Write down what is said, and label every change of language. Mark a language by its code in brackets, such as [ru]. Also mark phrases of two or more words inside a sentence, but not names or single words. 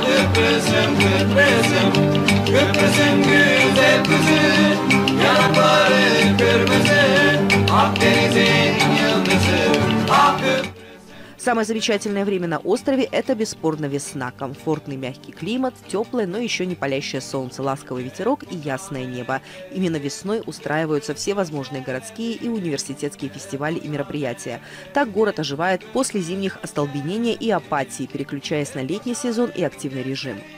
[tr] Kıbrıs'ım, Kıbrıs'ım, Kıbrıs'ın güzel kızı, yanakları kırmızı, Akdeniz'in yıldızı, ah Kıbrıs'ım. [ru] Самое замечательное время на острове – это бесспорно весна. Комфортный мягкий климат, теплое, но еще не палящее солнце, ласковый ветерок и ясное небо. Именно весной устраиваются все возможные городские и университетские фестивали и мероприятия. Так город оживает после зимних остолбенения и апатии, переключаясь на летний сезон и активный режим.